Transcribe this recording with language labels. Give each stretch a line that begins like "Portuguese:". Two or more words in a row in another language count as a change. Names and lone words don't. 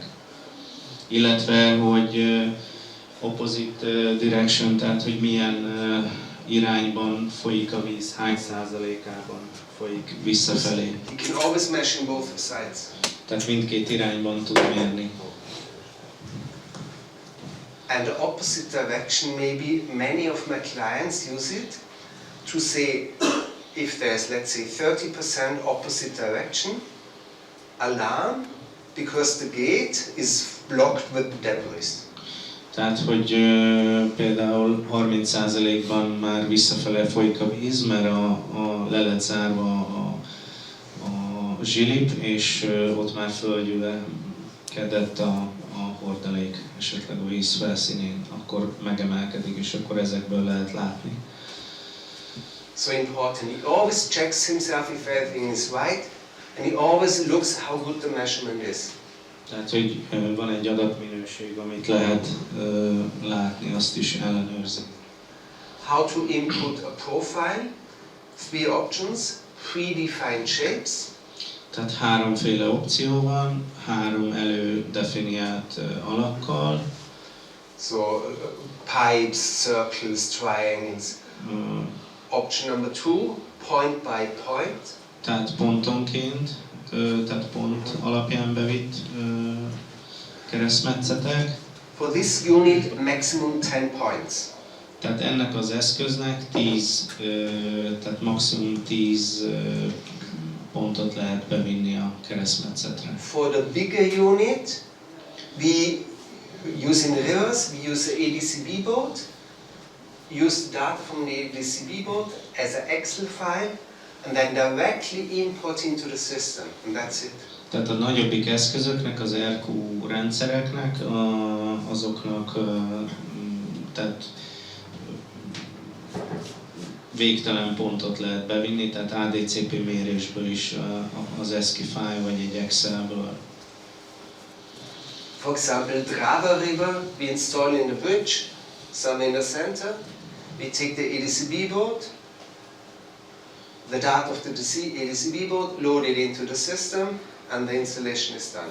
Hungarian: Illetve, hogy
English: opposite direction,
Hungarian: tehát hogy milyen irányban folyik a víz, hány százalékában folyik visszafelé.
English: You can always measure both sides.
Hungarian: Tehát mindkét irányban tud mérni.
English: And the opposite direction, maybe many of my clients use it to say if there's, let's say, 30% opposite direction, alarm, because the gate is blocked with debris.
Hungarian: Tehát, hogy például 30%-ban már visszafele folyik a víz, mert le lett zárva a zsilip, és ott már földgyűlökedett a hordalék esetleg a víz felszínén, akkor megemelkedik, és akkor ezekből lehet látni.
English: So important. He always checks himself if everything is right, and he always looks how good the measurement is.
Hungarian: Tehát, hogy van egy adatminőség, amit lehet látni, azt is ellenőrzi.
English: How to input a profile, 3 options, predefined shapes.
Hungarian: Tehát háromféle opció van, 3 elődefiniált alakkal.
English: So pipes, circles, triangles. Option number 2, point by point.
Hungarian: Tehát pontonként, tehát pont alapján bevitt keresztmetszetek.
English: For this you need maximum 10 points.
Hungarian: Tehát ennek az eszköznek 10, tehát maximum 10 pontot lehet bevinni a keresztmetszetre.
English: For the bigger unit, we use in reverse, we use the ADCB board, use the data from the ADCB board as an Excel file, and then directly input into the system, and that's it.
Hungarian: Tehát a nagyobbik eszközöknek, az RQ rendszereknek, azoknak tehát végtelen pontot lehet bevinni, tehát ADCP mérésből is az
English: ASCII file
Hungarian: vagy egy Excelből.
English: For example, Drava River, we install in the bridge, some in the center. We take the ADCB board, the data of the ADCB board, load it into the system, and the installation is done.